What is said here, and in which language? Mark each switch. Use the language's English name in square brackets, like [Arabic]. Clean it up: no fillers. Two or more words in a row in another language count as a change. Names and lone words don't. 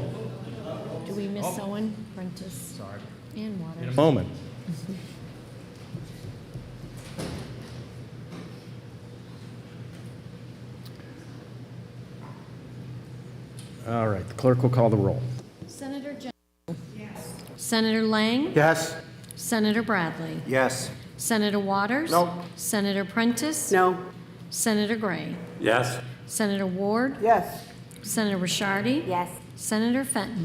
[English] Do we miss Owen, Prentiss, and Waters? In a moment. All right, the clerk will call the roll. Senator Gendreau? Yes. Senator Lang? Yes. Senator Bradley? Yes. Senator Waters? No. Senator Prentiss? No. Senator Gray? Yes. Senator Ward? Yes. Senator Ricciardi? Yes. Senator Fenton?